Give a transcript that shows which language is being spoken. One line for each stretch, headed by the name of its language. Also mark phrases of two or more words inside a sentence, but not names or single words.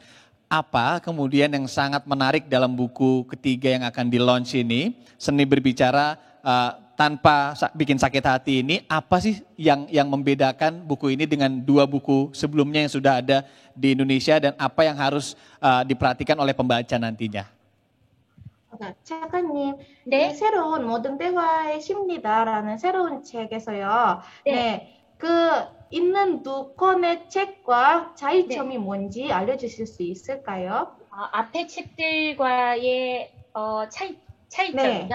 Indonesian: Apa kemudian yang sangat menarik dalam buku ketiga yang akan di-launch ini, Seni Berbicara Tanpa Bikin Sakit Hati ini, apa sih yang membedakan buku ini dengan 2 buku sebelumnya yang sudah ada di Indonesia dan apa yang harus diperhatikan oleh pembaca nantinya?
Korean: 작가님, 네. 이 새로운 모든 대화의 심리다라는 새로운 책에서요. 네. 네, 그 있는 2권의 책과 차이점이 뭔지 알려주실 수 있을까요? 앞에 책들과의 차이점이요.